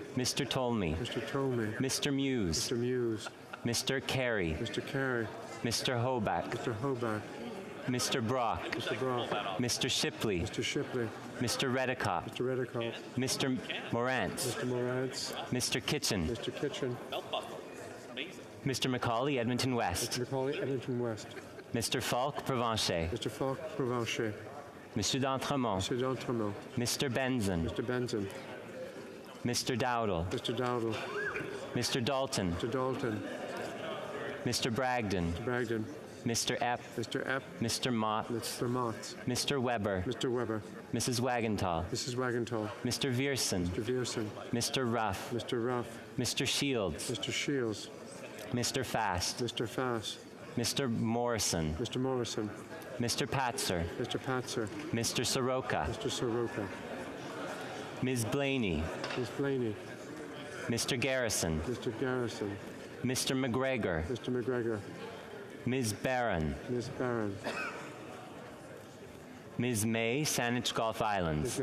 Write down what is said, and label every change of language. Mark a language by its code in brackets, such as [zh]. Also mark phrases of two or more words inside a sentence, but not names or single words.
[en] Mr. Tolmie, Mr. Tomey, Mr. Muse, Mr. Muse, Mr. Carey, Mr. Carey, Mr. Hoback, Mr. Hobart, Mr. Brock, Mr. Brock, Mr. Shipley, Mr. Shipley, Mr. Redicott, Mr. Redicott, Mr. Morantz, Mr. Morantz, Mr. Kitchen, Mr. Kitchen, Mr. Macaulay, Edmonton West, Mr. Macaulay, Edmonton West, Mr. Falk, Provencher, Mr. Falk, Provencher, Monsieur d'Entremont, Monsieur d'Entremont, Mr. Benson, Mr. Benson, Mr. Dowdle, Mr. Dowdle, Mr. Dalton, Mr. Dalton, Mr. Bragdon, Mr. Bragdon, Mr. Epp, Mr. Epp, Mr. Mott, Mr. Mott, Mr. Weber, Mr. Weber, Mrs. Wagenthal, Mrs. Wagenthal, Mr. Vierson, Mr. Vierson, Mr. Ruff, Mr. Ruff, Mr. Shields, Mr. Shields, Mr. Fast, Mr. Fass, Mr. Morrison, Mr. Morrison, Mr. Patzer, Mr. Patzer, Mr. Soroka, Mr. Soroka, Ms. Blaney, Ms. Blaney, Mr. Garrison, Mr. Garrison, Mr. McGregor, Mr. McGregor, Ms. Barron, Ms. Barron, Ms. May, Saanich Gulf Islands,